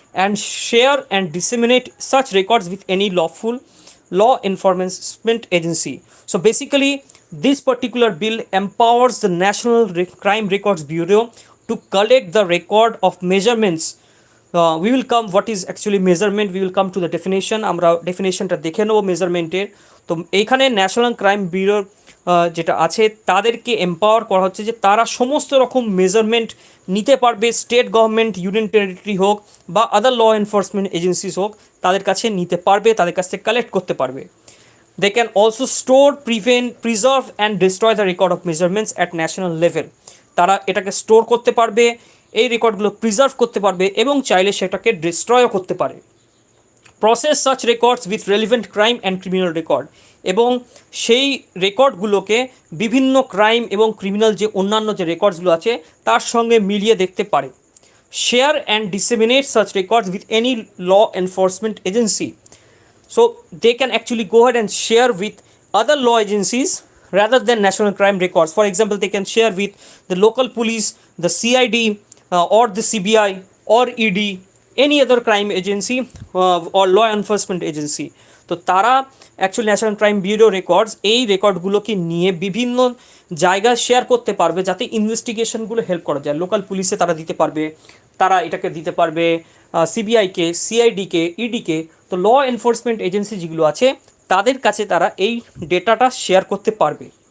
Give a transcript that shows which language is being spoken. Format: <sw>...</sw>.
<en>and share and disseminate such records with any lawful law enforcement agency. So basically, this particular bill empowers the National Crime Records Bureau to collect the record of measurements. We will come what is actually measurement, we will come to the definition.</en> <bn>আমরা ডেফিনেশনটা দেখে নেব মেজারমেন্টের। তো এইখানে national crime bureau যেটা আছে তাদেরকে empower করা হচ্ছে যে তারা সমস্ত রকম মেজারমেন্ট নিতে পারবে, স্টেট গভর্নমেন্ট, ইউনিয়ন টেরিটরি হোক বা আদার ল এনফোর্সমেন্ট এজেন্সিস হোক, তাদের কাছে নিতে পারবে, তাদের কাছ থেকে কালেক্ট করতে পারবে।</bn> <en>They can also store, prevent, preserve and destroy the record of measurements at national level.</en> <bn>তারা এটাকে স্টোর করতে পারবে, এই রেকর্ডগুলো প্রিজার্ভ করতে পারবে এবং চাইলে সেটাকে ডিস্ট্রয়ও করতে পারে।</bn> <en>process such records with relevant crime and criminal record,</en> <bn>এবং সেই রেকর্ডগুলোকে বিভিন্ন ক্রাইম এবং ক্রিমিনাল যে অন্যান্য যে রেকর্ডসগুলো আছে তার সঙ্গে মিলিয়ে দেখতে পারে।</bn> <en>Share and disseminate such records with any law enforcement agency. So they can actually go ahead and share with other law agencies rather than national crime records. For example, they can share with the local police, the CID, or the CBI or ED, any other crime agency or law enforcement agency.</en> <bn>তো তারা actually national crime bureau records এই রেকর্ডগুলোকে নিয়ে বিভিন্ন জায়গায় share করতে পারবে যাতে ইনভেস্টিগেশনগুলো help করা যায়। লোকাল পুলিশে তারা দিতে পারবে, তারা এটাকে দিতে পারবে সিবিআইকে, সিআইডিকে, ইডিকে। তো ল এনফোর্সমেন্ট এজেন্সি যেগুলো আছে তাদের কাছে তারা এই ডেটাটা শেয়ার করতে পারবে।</bn>